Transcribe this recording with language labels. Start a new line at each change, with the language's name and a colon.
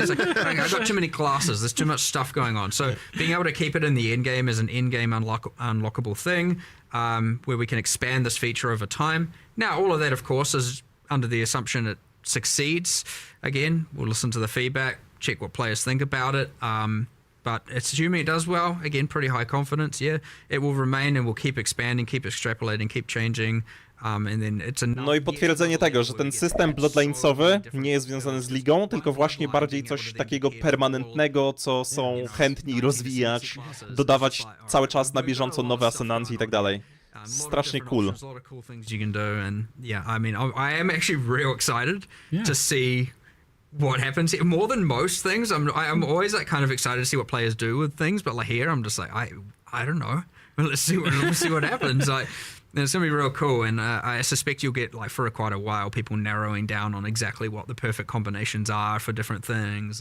English: It's like, I've got too many classes. There's too much stuff going on. So being able to keep it in the end game is an in-game unlockable thing, where we can expand this feature over time. Now, all of that, of course, is under the assumption it succeeds. Again, we'll listen to the feedback, check what players think about it. But it's assuming it does well, again, pretty high confidence. Yeah, it will remain and will keep expanding, keep extrapolating, keep changing. And then it's
Polish: No i potwierdzenie tego, że ten system bloodline'sowy nie jest związany z ligą, tylko właśnie bardziej coś takiego permanentnego, co są chętni rozwijać, dodawać cały czas na bieżąco nowe ascendancje i tak dalej. Strasznie cool.
English: A lot of cool things you can do, and yeah, I mean, I am actually real excited to see what happens here. More than most things, I'm always like kind of excited to see what players do with things, but like here, I'm just like, I don't know. Well, let's see what happens. Like, it's gonna be real cool, and I suspect you'll get, like, for quite a while, people narrowing down on exactly what the perfect combinations are for different things.